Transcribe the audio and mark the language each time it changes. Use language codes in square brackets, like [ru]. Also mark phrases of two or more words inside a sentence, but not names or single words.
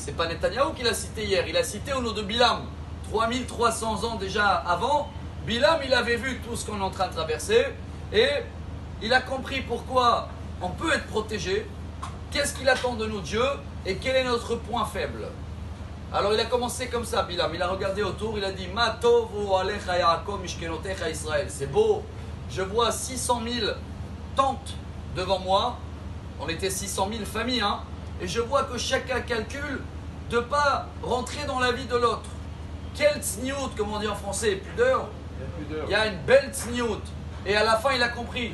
[fr] C'est pas Netanyahou qui l'a cité hier, il a cité au nom de Bilam. 3300 ans déjà avant, Bilam, il avait vu tout ce qu'on est en train de traverser et il a compris pourquoi on peut être protégé, qu'est-ce qu'il attend de nous Dieu et quel est notre point faible. Alors il a commencé comme ça, Bilam, il a regardé autour, il a dit [he] מה טובו אהליך יעקב משכנותיך ישראל. [fr] C'est beau, je vois 600 000 tentes devant moi, on était 600 000 familles, hein, et je vois que chacun calcule de ne pas rentrer dans la vie de l'autre. Quel tsniout, comme on dit en français, pudeur. Il y a une belle tsniout. Et à la fin, il a compris.